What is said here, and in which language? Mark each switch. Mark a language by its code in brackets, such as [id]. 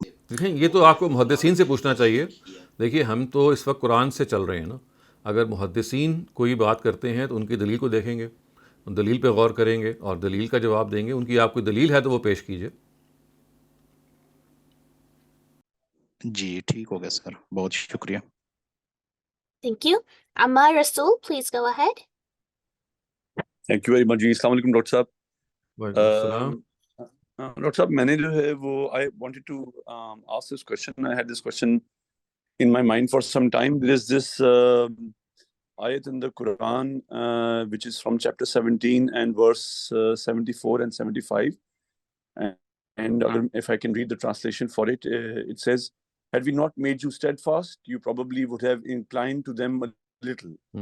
[ur] دیکھیں یہ تو آپ کو محدثین سے پوچھنا چاہیے. دیکھیے ہم تو اس وقت قرآن سے چل رہے ہیں نا. اگر محدثین کوئی بات کرتے ہیں تو ان کی دلیل کو دیکھیں گے، دلیل پہ غور کریں گے اور دلیل کا جواب دیں گے. ان کی آپ کوئی دلیل ہے تو وہ پیش کیجئے. جی ٹھیک ہو گیا سر، بہت شکریہ. [en] Thank you. Ammar Rasool, please go ahead. Thank you very much جی. [ur] السلام علیکم ڈاکٹر صاحب. وعلیکم السلام. ڈاکٹر صاحب میں نے جو ہے وہ [en] I wanted to ask this question. I had this question in my mind for some time. There is this ayat in the Quran which is from chapter 17 and verse 74 and 75. And if I can read the translation for it, it says, had we not made you steadfast, you probably would have inclined to them a little.